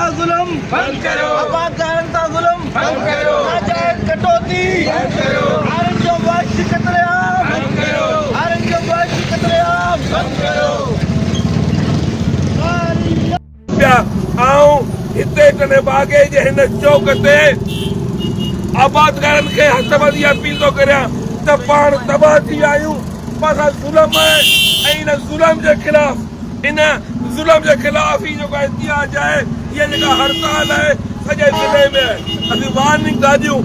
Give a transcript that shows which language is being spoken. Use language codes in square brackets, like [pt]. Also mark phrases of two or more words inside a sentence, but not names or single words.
[sd] जुल्म बंद करो, आबादकारंता जुल्म बंद करो, नाजायज कटौती बंद करो, आरन जो वाशी कतलेआम बंद करो, आरन जो वाशी कतलेआम बंद करो। आऊं हिते कने बागे जे हिन चौक ते आबादकारनि खे हथबंदी अपील थो करियां त पाण तबाह थी विया आहियूं। असां ज़ुल्म ऐं इन ज़ुल्म जे ख़िलाफ़ ही जेको एहतिजाज आहे, इहा जेका हड़ताल आहे सॼे ज़िले में असीं वार्निंग था ॾियूं।